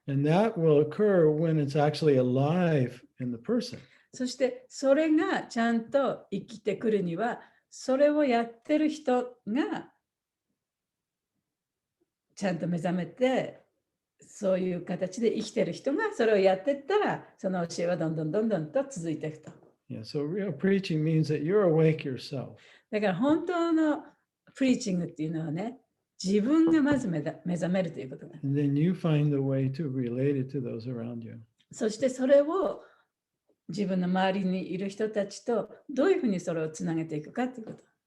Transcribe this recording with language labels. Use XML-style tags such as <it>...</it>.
<en>And that will occur when it's actually alive in the person.</en> <ja>そしてそれがちゃんと生きてくるには、それをやってる人がちゃんと目覚めて、そういう形で生きてる人がそれをやっていったら、その教えはどんどんと続いていくと。</ja> <en>Yeah, so real preaching means that you're awake yourself.</en> <ja>だから本当のプリーチングっていうのはね、自分がまず目覚めるということだ。</ja> <en>And then you find the way to relate it to those around you.</en> <ja>そしてそれを自分の周りにいる人たちとどういうふうにそれをつなげていくかということ。</ja>